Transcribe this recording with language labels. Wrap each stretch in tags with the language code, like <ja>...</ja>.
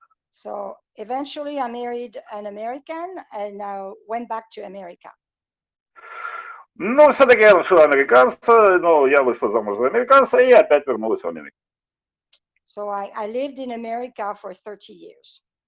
<en>So eventually I married an American and I went back to America.</en> <ru>Ну, все-таки я нашла американца, но я вышла замуж за американца и опять вернулась в Америку.</ru> <en>So I lived in America for 30 years.</en>